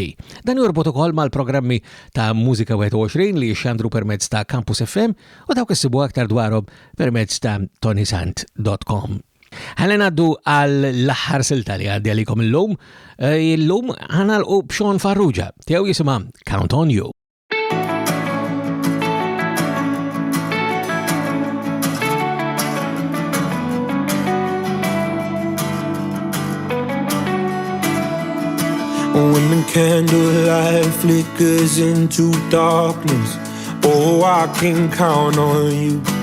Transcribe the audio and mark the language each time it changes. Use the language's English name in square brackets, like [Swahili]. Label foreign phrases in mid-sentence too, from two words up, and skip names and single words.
[Maltese] Dan jorbot ukoll mal-programmi ta' Mużika 21 li jxandru permezz ta' Campus FM u dawk issibu aktar dwarhom permezz ta' tonysant.com. Ħalli ngħaddu għall-aħħar silta li għaddi għalikom illum. Illum ħanalqu b'Sean Farrugia, tiegħu jisimha Count on You. [English] When the candlelight flickers into darkness, oh, I can count on you.